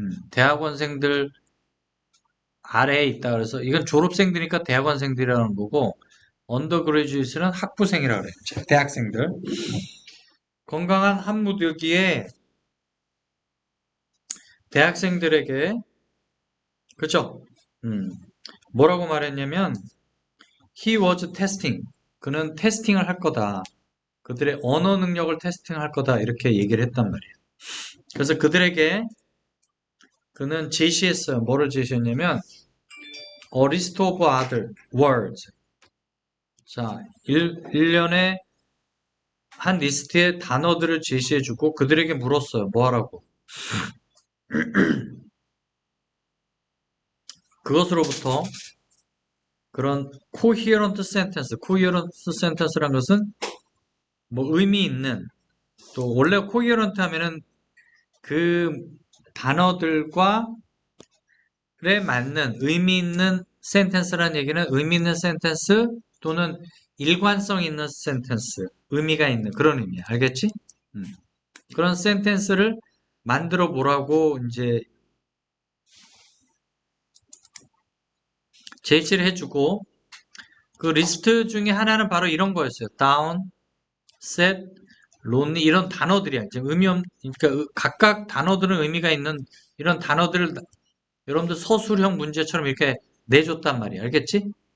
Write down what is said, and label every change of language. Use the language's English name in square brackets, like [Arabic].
[Korean] 대학원생들 아래에 있다 그래서 이건 졸업생들이니까 대학원생들이라는 거고 undergraduate는 학부생이라 그래. 대학생들. 건강한 한무들기에 대학생들에게 그죠? 뭐라고 말했냐면 [English] he was testing. [Korean] 그는 테스팅을 할 거다. 그들의 언어 능력을 테스팅할 거다. 이렇게 얘기를 했단 말이에요. 그래서 그들에게 그는 제시했어요. 뭐를 제시했냐면 [English] a list of other words. [Korean] 자, 일련의 한 리스트의 단어들을 제시해주고 그들에게 물었어요. 뭐 하라고? 그것으로부터 그런 [English] coherent sentence [Korean] 라는 것은 뭐 의미 있는 또 원래 coherent 하면은 그 단어들과 에 맞는 의미 있는 sentence라는 얘기는 의미 있는 센텐스 또는 일관성 있는 센텐스, 의미가 있는 그런 의미야. 알겠지? 그런 센텐스를 만들어 보라고 이제 제시를 해주고 그 리스트 중에 하나는 바로 이런 거였어요. [English] down, set, lonely [Korean] 이런 단어들이야. 이제 그러니까 각각 단어들은 의미가 있는 이런 단어들을 여러분들 서술형 문제처럼 이렇게 내줬단 말이야. 알겠지?